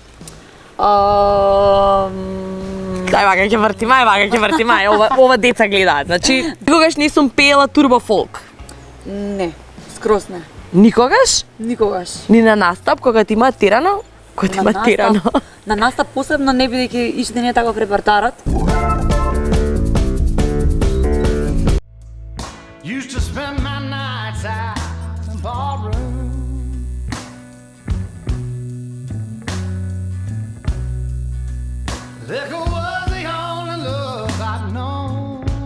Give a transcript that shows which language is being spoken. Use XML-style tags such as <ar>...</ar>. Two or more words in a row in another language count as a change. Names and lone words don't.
<mk>Ај вака ќе вртима, ова деца гледаат. Значи, никогаш не сум пеела турбо фолк. Не, скроз не. Никогаш? Никогаш. Ни на настап кога ти има терано? Кога ти има терано? На настап посебно не бидејќи иште не е таков репертарот.</mk> <en>Used to spend my nights out in the barroom. Liquor was the only love I'd known.</en>